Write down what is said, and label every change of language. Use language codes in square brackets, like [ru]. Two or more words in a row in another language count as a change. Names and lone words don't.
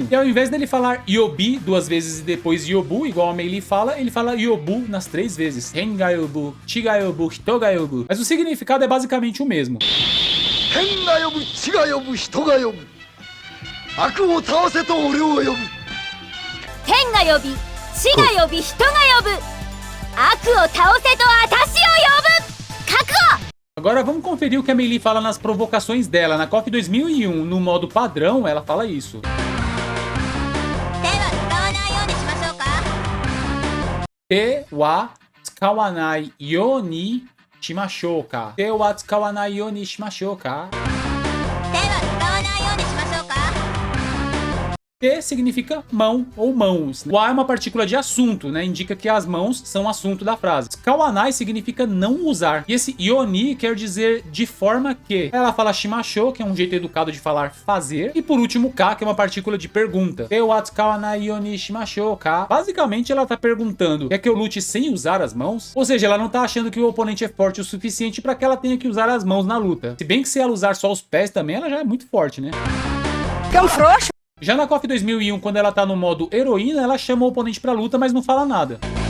[pt] E ao invés dele falar yobi duas vezes e depois yobu, igual a Mei Lee fala, ele fala yobu nas 3 vezes. [ja] レンが呼ぶ、地が呼ぶ、人が呼ぶ. [pt] Mas o significado é basicamente o mesmo. [ja] 天が呼ぶ地が呼ぶ人が呼ぶ悪を倒せと俺を呼ぶ天が呼び地が呼び人が呼ぶ悪を倒せと私を呼ぶ覚悟 [pt] Agora vamos conferir o que a Mei Lee fala nas provocações dela. Na KOF 2001, no modo padrão, ela fala isso. [ja] 手は使わないようにしましょうか手は使わないようにしましょうか？手は使わないようにしましょうか? 手は使わないようにしましょうか [pt] Te significa mão ou mãos. O a é uma partícula de assunto, né? Indica que as mãos são assunto da frase. Kawanai significa não usar. E esse yoni quer dizer de forma que. Ela fala shimashou, que é um jeito educado de falar fazer. E por último, ka, que é uma partícula de pergunta. [ja] 手は使わないようにしましょうか? [pt] Basicamente, ela tá perguntando: quer que eu lute sem usar as mãos? Ou seja, ela não tá achando que o oponente é forte o suficiente para que ela tenha que usar as mãos na luta. Se bem que se ela usar só os pés também, ela já é muito forte, né? Que um frouxo. Já na KOF 2001, quando ela tá no modo heroína, ela chama o oponente pra luta, mas não fala nada.